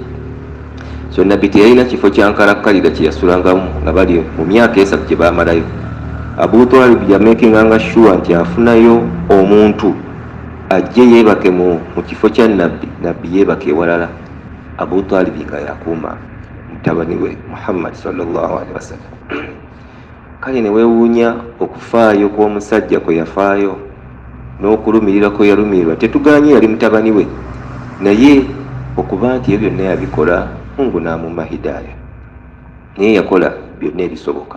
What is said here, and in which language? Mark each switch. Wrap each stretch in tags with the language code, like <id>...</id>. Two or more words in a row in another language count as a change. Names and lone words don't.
<lg>So nabbi teyalina kifo kyankalakkalira kye yasulangamu nga bali mu myaka esatu gye baamalayo. Abu Talib yamekinganga sure nti afunayo omuntu ajje yeebake mu kifo kya nabbi yeebake ewalala. Abu Talib nga yakuuma mutabani we Muhammad</lg> <ar>صلى الله عليه وسلم.</ar> <lg>Kale ne weewuunya okufaayo kw'omusajja kwe yafaayo n'okulumirira kwe yalumirirwa. Tetuganye yali mutabani we, naye okuba nti ebyo byonna yabikola, Mungu n'amumma hidaaya, naye yakola byonna ebisoboka.</lg>